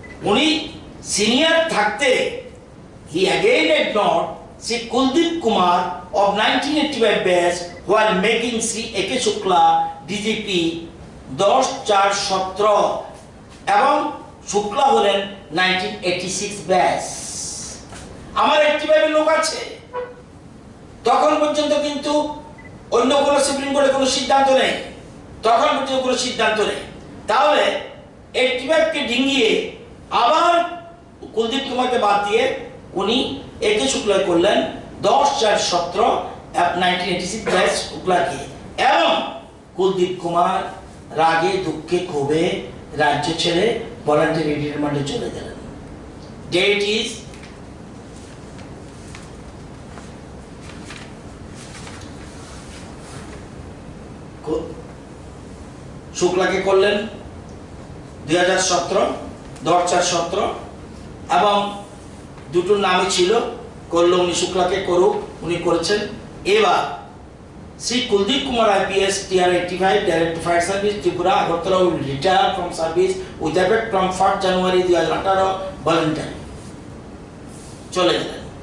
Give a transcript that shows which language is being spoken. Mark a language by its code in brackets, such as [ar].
[bn] উনি সিনিয়র থাকতে [en] he again ignored Sri Kuldeep Kumar of 1985 batch while making Sri A.K. [bn] Shukla DGP 10/4/17 এবং শুক্লা হলেন 1986 batch. আমার 85 লোক আছে, তখন পর্যন্ত কিন্তু অন্য কোনো সুপ্রিম কোর্টের কোনো সিদ্ধান্ত নেই, তখন পর্যন্ত কোনো সিদ্ধান্ত নেই। তাহলে 85 কে ডিঙিয়ে আবার কুলদীপ কুমারকে বাদ দিয়ে উনি একে শুক্লা করলেন 10/4/17 1986 ব্যাচ শুক্লাকে। এবং কুলদীপ কুমার রাগে দুঃখে ক্ষোভে রাজ্য ছেড়ে ভলান্টারি রিটায়ারমেন্টে চলে গেলেন। ডেট ইজ শুক্লাকে করলেন 2017 10/4/17 এবং দুটোর নামই ছিল, করলো উনি শুক্লাকে করুক, উনি করেছেন। এবার [en] Sri Kuldeep Kumar IPS TR 85 Director Fire Service Tripura Agartala will retire from service with effect from 1st January 2018 voluntary [bn] চলে গেলেন।